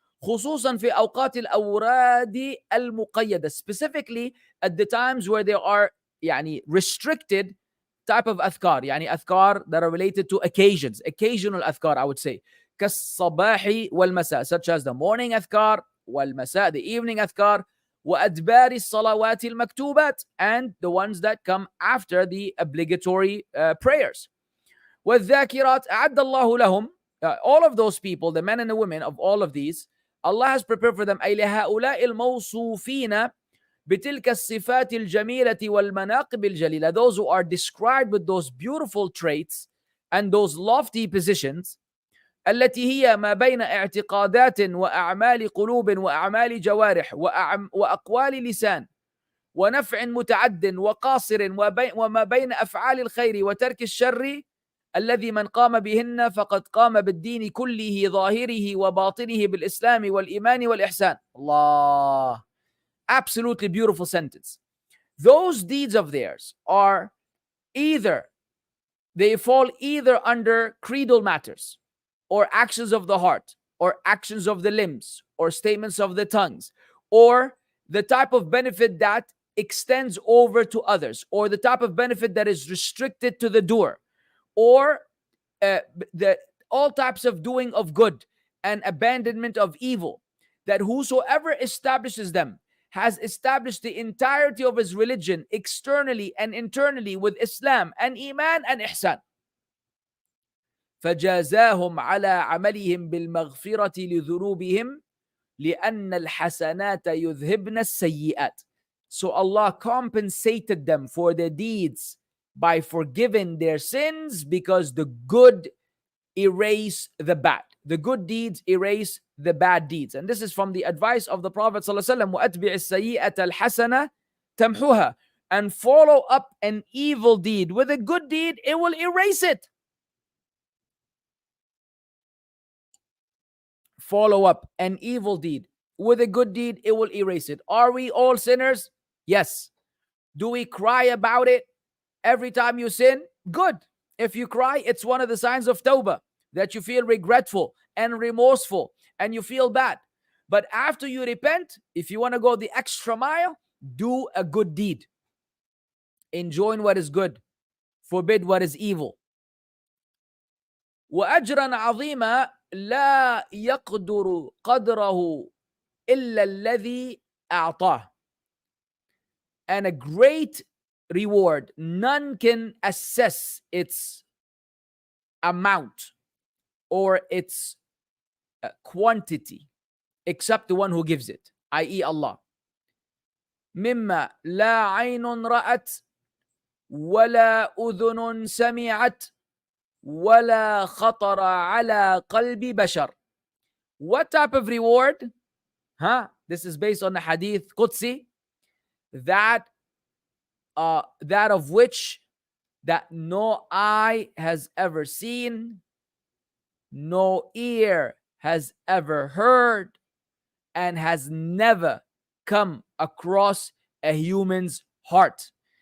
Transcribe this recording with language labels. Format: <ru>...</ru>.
<ar>خصوصا في أوقات الأوراد المقيدة,</ar> <en>specifically at the times where there are restricted type of أذكار, أذكار that are related to occasions, occasional أذكار, I would say,</en> <ar>كالصباح والمساء,</ar> <en>such as the morning أذكار,</en> <ar>والمساء,</ar> <en>the evening أذكار,</en> <ar>وأدبار الصلوات المكتوبات,</ar> <en>and the ones that come after the obligatory prayers.</en> <ar>والذاكرات أعد الله لهم,</ar> <en>all of those people, the men and the women of all of these, Allah has prepared for them</en> <ar>أي لهؤلاء الموصوفين بتلك الصفات الجميلة والمناقب الجليلة,</ar> <en>those who are described with those beautiful traits and those lofty positions,</en> <ar>التي هي ما بين اعتقادات وأعمال قلوب وأعمال جوارح وأقوال لسان ونفع متعد وقاصر وما بين أفعال الخير وترك الشر, الذي من قام بهن فقد قام بالدين كله ظاهره وباطنه بالإسلام والإيمان والإحسان. Allah.</ar> <en>Absolutely beautiful sentence. Those deeds of theirs are they fall either under creedal matters, or actions of the heart, or actions of the limbs, or statements of the tongues, or the type of benefit that extends over to others, or the type of benefit that is restricted to the doer, or all types of doing of good and abandonment of evil, that whosoever establishes them has established the entirety of his religion externally and internally with Islam and Iman and Ihsan.</en> <ar>فجازاهم على عملهم بالمغفرة لذنوبهم لأن الحسنات يذهبن السيئات.</ar> <en>So Allah compensated them for their deeds by forgiving their sins, because the good erase the bad. The good deeds erase the bad deeds. And this is from the advice of the Prophet ﷺ,</en> <ar>وَأَتْبِعِ السَّيِّئَةَ الْحَسَنَةَ تَمْحُهَا,</ar> <en>and follow up an evil deed with a good deed, it will erase it. Follow up an evil deed with a good deed, it will erase it. Are we all sinners? Yes. Do we cry about it every time you sin? Good. If you cry, it's one of the signs of tawbah, that you feel regretful and remorseful and you feel bad. But after you repent, if you want to go the extra mile, do a good deed. Enjoin what is good, forbid what is evil.</en> <ar>وأجرا عظيما لا يقدر قدره إلا الذي أعطاه.</ar> <en>And a great reward, none can assess its amount or its quantity except the one who gives it, i.e. Allah.</en> <ar>مما لا عين رأت ولا أذن سمعت ولا خطر على قلب بشر.</ar> <en>What type of reward? This is based on the hadith Qudsi, that of which that no eye has ever seen, no ear has ever heard, and has never come across a human's heart.</en>